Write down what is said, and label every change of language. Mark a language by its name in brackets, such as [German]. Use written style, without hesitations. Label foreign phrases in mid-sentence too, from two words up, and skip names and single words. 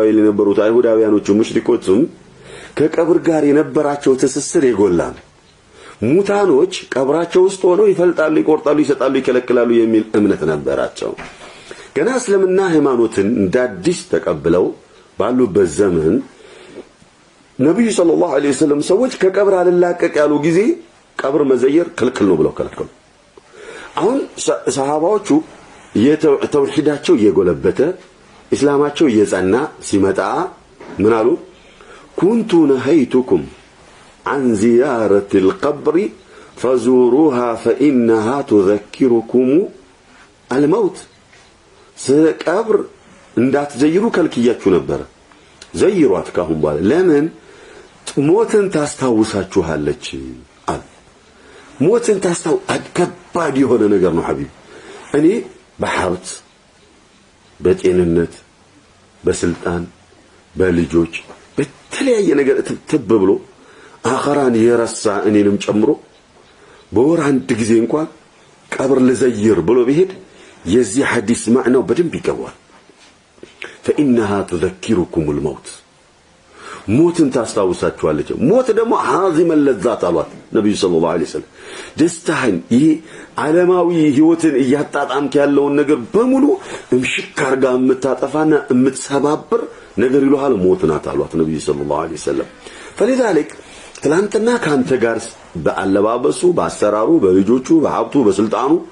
[Amharic] ላይ የነበሩት አይሁዳውያኖቹ ሙሽሪኮችም ከቀብር ጋር የነበራቸው ትስስር የጎላን ሙታኖች ቀብራቸው ውስጥ ሆነው ይፈልጣሉ፣ ይቆርጣሉ፣ ይሰጣሉ፣ ይከለክላሉ የሚል እምነት ነበራቸው። ገና እስልምና ሃይማኖትን እንዳዲስ ተቀብለው ባሉበት ዘመን ነብዩ [Arabic] صلى الله عليه وسلم [Amharic] ሰዎች ከቀብር አልላቀቅ ያሉ ጊዜ ቀብር መዘየር ክልክል ነው ብለው ከለከሉ። አሁን ሰሃባዎቹ የተውሂዳቸው እየጎለበተ እስላማቸው እየጸና ሲመጣ ምን አሉ [Arabic] كنت نهيتكم عن زيارة القبر فزوروها فإنها تذكركم الموت [Amharic] قبر እንዳት ዘይሩ ከልክያችሁ ነበር ዘይሯት ካሁን በኋላ ለምን ሞትን ታስታውሳችኋለች አለ ሞትን ታስታው አከባድ የሆነ ነገር ነው ሐቢብ እኔ በሐብት በጤንነት በስልጣን በልጆች በተለያየ ነገር ተብብሎ አኸራን የረሳ እኔንም ጨምሮ በወር አንድ ጊዜ እንኳን ቀብር ለዘይር ብሎ ቢሄድ የዚህ ሐዲስ ማዕናው በደንብ ይገባል [Arabic] فإنها تذكركم الموت [Amharic] موتن ታስታውሳችኋለች ሞት ደግሞ [Arabic] عظيم اللذات [Amharic] አሏት ነብዩ [Arabic] صلى الله عليه وسلم [Amharic] ደስታህን ይሄ ዓለማዊ ህይወትን እያጣጣምክ ያለውን ነገር በሙሉ እምሽክ አርጋ የምታጠፋና የምትሰባብር ነገር ይሏል ሞት ናት አሏት ነብዩ [Arabic] صلى الله عليه وسلم [Amharic] فلذلك ትላንትና ካንተ ጋር በአለባበሱ በአሰራሩ በልጆቹ በሀብቱ በስልጣኑ